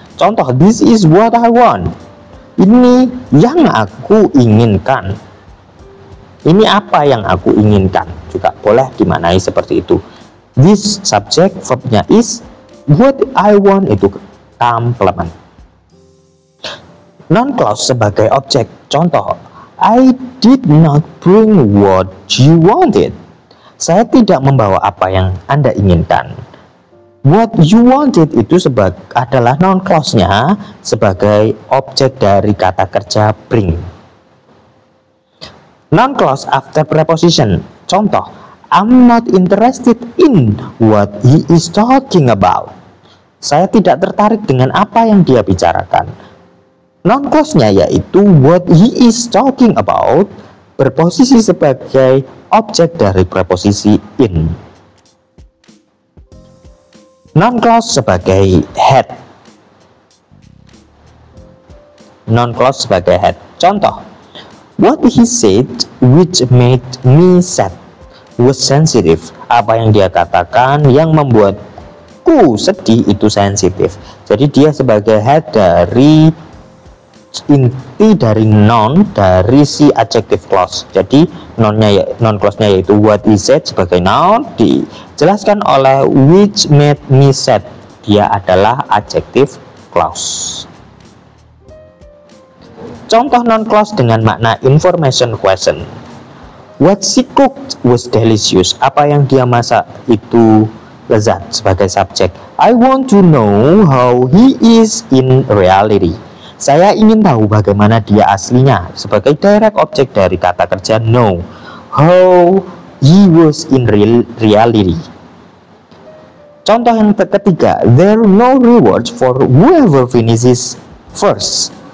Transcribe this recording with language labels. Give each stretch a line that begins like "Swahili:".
English: Contoh, this is what I want.
Indonesian: Ini yang aku inginkan. Ini apa yang aku inginkan. Juga boleh dimaknai seperti itu. This subject verbnya is,
English: what I want
Indonesian: itu complement. Non clause sebagai objek.
English: Contoh, I did not bring what you wanted.
Indonesian: Saya tidak membawa apa yang Anda inginkan.
English: What you wanted
Indonesian: itu adalah non clause-nya sebagai objek dari kata kerja bring.
English: Non clause after preposition. Contoh, I'm not interested in what he is talking about.
Indonesian: Saya tidak tertarik dengan apa yang dia bicarakan. Non clause-nya yaitu
English: what he is talking about
Indonesian: berposisi sebagai objek dari preposisi in. Non clause sebagai head. Non clause sebagai head.
English: Contoh, what he said which made me sad was sensitive.
Indonesian: Apa yang dia katakan yang membuatku sedih itu sensitif. Jadi dia sebagai head dari inti dari noun dari si adjective clause. Jadi non clause-nya yaitu
English: what he said
Indonesian: sebagai noun dijelaskan oleh
English: which made me sad.
Indonesian: Dia adalah adjective clause. Contoh non clause dengan makna information question.
English: What she cooked was delicious.
Indonesian: Apa yang dia masak itu lezat sebagai subjek.
English: I want to know how he is in reality.
Indonesian: Saya ingin tahu bagaimana dia aslinya sebagai direct object dari kata kerja know.
English: How he was in reality.
Indonesian: Contoh yang ketiga,
English: there are no rewards for whoever finishes first.